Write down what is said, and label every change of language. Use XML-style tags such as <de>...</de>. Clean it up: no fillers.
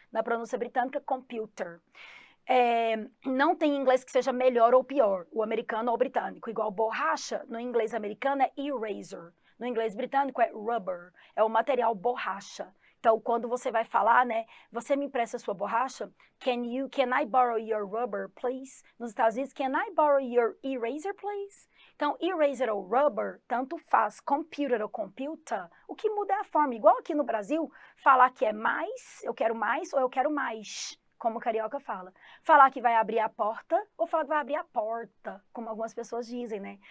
<pt>Na pronúncia britânica, computer. Não tem inglês que seja melhor ou pior. O americano ou o britânico. Igual borracha, no inglês americano é eraser. No inglês britânico é rubber. É o material borracha. Então, quando você vai falar, né, você me empresta a sua borracha?</pt> <en>Can I borrow your rubber, please?</en> <pt>Nos Estados Unidos,</pt> <en>can I borrow your eraser, please?</en> <pt>Então, eraser ou rubber, tanto faz, computer ou computer, o que muda é a forma. Igual aqui no Brasil, falar que é mais, eu quero mais ou eu quero mais, como o carioca fala. Falar que vai abrir a porta ou falar que vai abrir a porta, como algumas pessoas dizem, né?</pt>